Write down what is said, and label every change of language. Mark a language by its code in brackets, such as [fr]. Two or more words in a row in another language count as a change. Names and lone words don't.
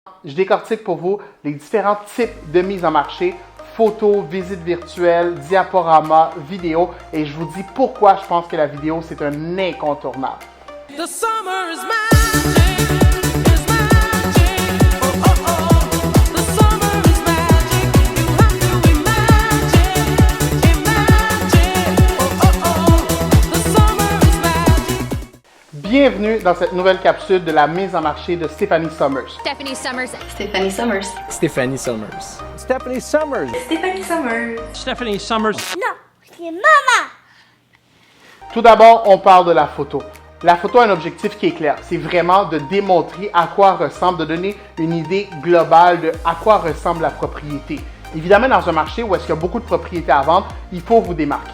[fr] Je décortique pour vous les différents types de mise en marché, photos, visites virtuelles, diaporamas, vidéos, et je vous dis pourquoi je pense que la vidéo, c'est un incontournable. [en] The summer is magic, is magic. Oh, oh, oh. The summer is magic. You have to imagine, imagine. Oh, oh, oh. The summer is magic. [fr] Bienvenue dans cette nouvelle capsule de la mise en marché de Stephanie Summers. Stephanie Summers. Stephanie Summers. Stephanie Summers. Stephanie Summers. Stephanie Summers. Stephanie Summers. Non, c'est maman. Tout d'abord, on parle de la photo. La photo a un objectif qui est clair. C'est vraiment de démontrer à quoi ressemble, de donner une idée globale de à quoi ressemble la propriété. Évidemment, dans un marché où est-ce qu'il y a beaucoup de propriétés à vendre, il faut vous démarquer.